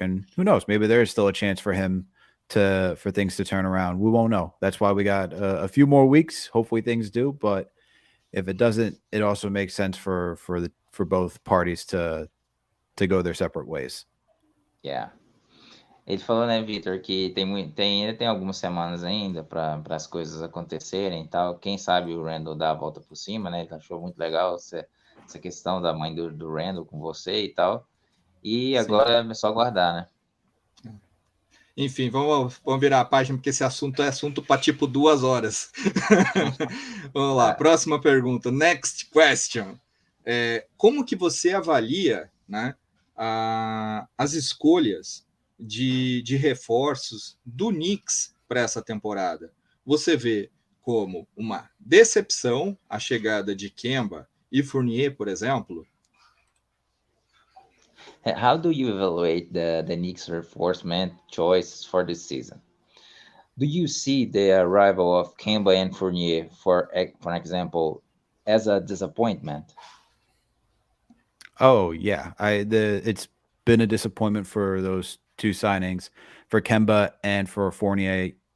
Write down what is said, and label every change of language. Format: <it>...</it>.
<en>And who knows, maybe there is still a chance for him for things to turn around. We won't know. That's why we got a few more weeks. Hopefully things do, but if it doesn't, it also makes sense for both parties to go their separate ways. Yeah.</en> <pt>Ele falou, né, Victor, que ainda tem algumas semanas ainda para as coisas acontecerem e tal. Quem sabe o Randall dá a volta por cima, né? Ele achou muito legal essa questão da mãe do Randall com você e tal. E agora é só aguardar, né? Enfim, vamos virar a página, porque esse assunto é assunto para tipo 2 horas. Vamos lá, próxima pergunta.</pt> <en>Next question.</en> <pt>Como que você avalia, né, as escolhas de reforços do Knicks para essa temporada? Você vê como uma decepção a chegada de Kemba e Fournier, por exemplo?</pt> <en>How do you evaluate the Knicks reinforcement choices for this season? Do you see the arrival of Kemba and Fournier, for example, as a disappointment? Oh yeah, it's been a disappointment for those two signings, for Kemba and for Fournier.</en>